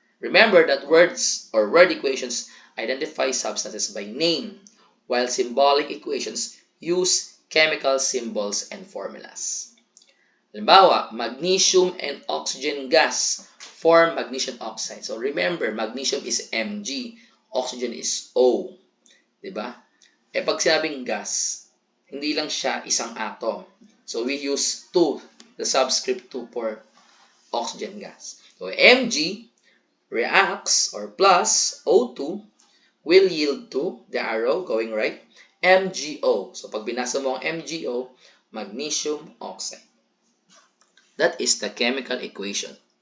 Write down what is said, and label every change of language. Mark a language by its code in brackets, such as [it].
[en] Remember that words or word equations identify substances by name, while symbolic equations use chemical symbols and formulas. Halimbawa, magnesium and oxygen gas form magnesium oxide. So remember, magnesium is Mg, oxygen is O. [tl] Diba? Pag sinabing gas, hindi lang siya isang atom. [en] So we use 2, the subscript 2 for oxygen gas. So Mg reacts or plus O2 will yield to the arrow going right, MgO. [tl] So pag binasa mo ang MgO, magnesium oxide. [en] That is the chemical equation.